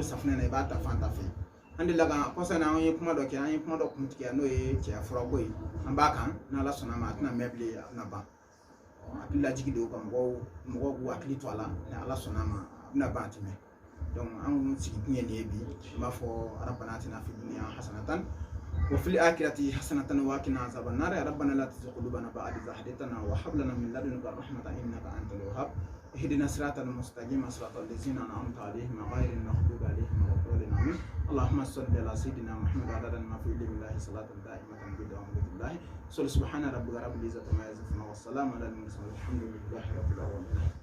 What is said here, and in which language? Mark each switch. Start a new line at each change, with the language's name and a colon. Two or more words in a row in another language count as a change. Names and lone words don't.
Bambara: safinɛ na i b'a ta fan ta fɛ an delila ka kɔsɔn an ye kuma dɔ kɛ an ye kuma dɔ kun tigɛ n'o ye cɛya furako ye an b'a kan n'ala sɔnna ma a tɛna mɛn bilen a bɛna ban hakili lajigi de ka mɔgɔw k'u hakili to a la ni ala sɔnna ma a bɛna ban a tɛmɛ donc an sigi kun ye nin ye bi n b'a fɔ
Arabic: ربنا آتنا في الدنيا حسنة وفي الآخرة حسنة وقنا عذاب النار ربنا لا تزغ قلوبنا بعد إذ هديتنا وهب لنا من لدنك رحمة إنك أنت الوهاب اهدنا الصراط المستقيم صراط الذين أنعمت عليهم غير المغضوب عليهم ولا الضالين آمين اللهم صل على سيدنا محمد عدد ما في علم الله صلاة دائمة بدوام الله سبحان ربك رب العزة عما يصفون والسلام على المرسلين والحمد لله رب العالمين